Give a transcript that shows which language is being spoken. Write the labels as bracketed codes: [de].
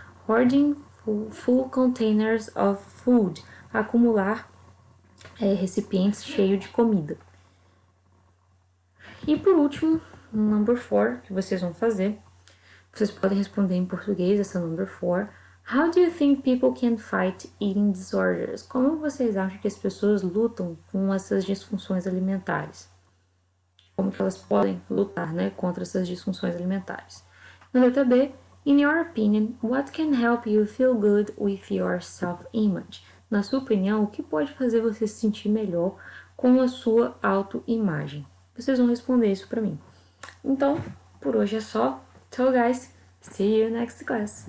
[en] Hoarding full containers of food, [pt] acumular recipientes cheios de comida. E por último, number 4, que vocês vão fazer. Vocês podem responder em português essa number 4. [en] How do you think people can fight eating disorders? [pt] Como vocês acham que as pessoas lutam com essas disfunções alimentares? Como que elas podem lutar, né, contra essas disfunções alimentares? Na letra B, [en] in your opinion, what can help you feel good with your self-image? [pt] Na sua opinião, o que pode fazer você se sentir melhor com a sua autoimagem? Vocês vão responder isso para mim. Então, por hoje é só. [en] So guys, see you next class.